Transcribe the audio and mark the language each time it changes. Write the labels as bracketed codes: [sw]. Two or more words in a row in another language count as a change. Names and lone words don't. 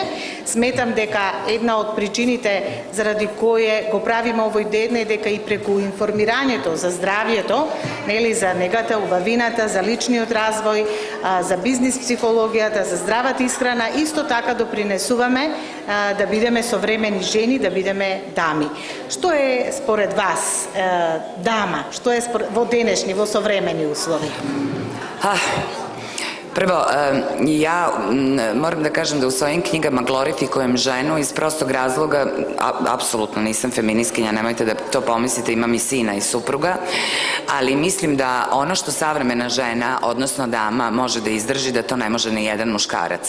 [mk] Сметам дека една од причините заради кои го правиме овој ден е дека и преку информирањето за здравието, нели, за негата, убавината, за личниот развој, за бизнис психологијата, за здравата исхрана, исто така допринесуваме да бидеме современи жени, да бидеме дами. Што е според вас дама? Што е во денешни, во современи услови? [sr] Prvo, ja moram da kažem da u svojim knjigama glorifikujem ženu iz prostog razloga, apsolutno nisam feminiskinja, nemojte da to pomislite, imam i sina i supruga, ali mislim da ono što savremena žena, odnosno dama, može da izdrži, da to ne može ni jedan muškarac.